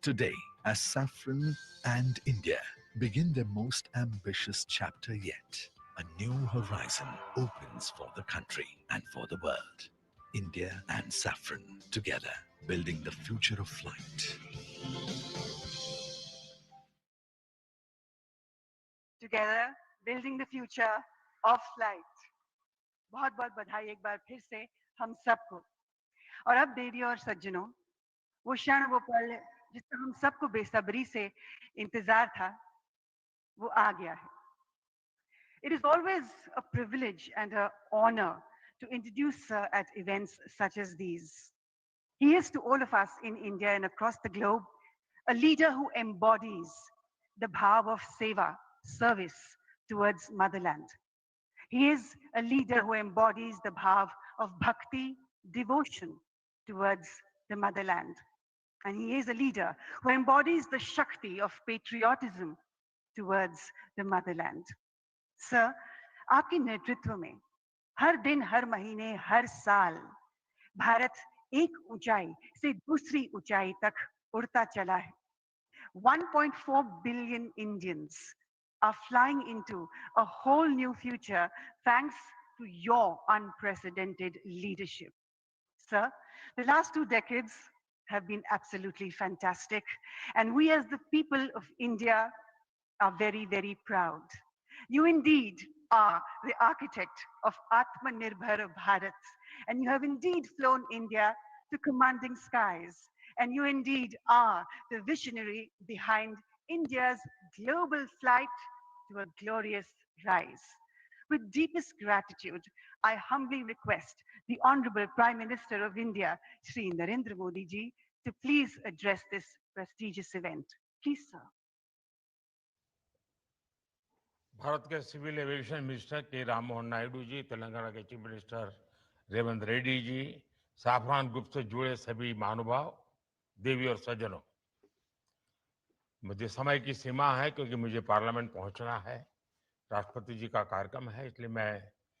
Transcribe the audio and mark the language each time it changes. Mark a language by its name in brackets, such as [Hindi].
[English] Today, as Safran and India begin their most ambitious chapter yet, a new horizon opens for the country and for the world. India and Safran together, building the future of flight. Together, building the future of flight. [Hindi] बहुत बहुत बधाई एक बार फिर से हम सबको। और अब देवी और सज्जनों, वो क्षण वो पल जिसका हम सबको बेसब्री से इंतजार था, वो आ गया है। [English] It is always a privilege and an honor to introduce at events such as these. He is to all of us in India and across the globe a leader who embodies the bhav of seva, service towards motherland. He is a leader who embodies the bhav of bhakti, devotion towards the motherland. And he is a leader who embodies the shakti of patriotism towards the motherland. [Hindi] Sir, आपके नेतृत्व में हर दिन, हर महीने, हर साल भारत एक ऊंचाई से दूसरी ऊंचाई तक उड़ता चला है. [English] 1.4 billion Indians are flying into a whole new future thanks to your unprecedented leadership. Sir, the last 2 decades have been absolutely fantastic, and we as the people of India are very, very proud. You indeed are the architect of Atmanirbhar Bharat, and you have indeed flown India to commanding skies, and you indeed are the visionary behind India's global flight to a glorious rise. With deepest gratitude, I humbly request the Honorable Prime Minister of India, Shri Narendra Modi ji, to please address this prestigious event. Please, sir. [Hindi] Bharat के civil aviation minister के राम मोहन नायडू जी, तेलंगाना के chief minister Revanth Reddy ji, Safran group से जुड़े सभी महानुभाव, देवी और सज्जनों, मुझे समय की सीमा है क्योंकि मुझे पार्लियामेंट पहुंचना है, राष्ट्रपति जी का कार्यक्रम है, इसलिए मैं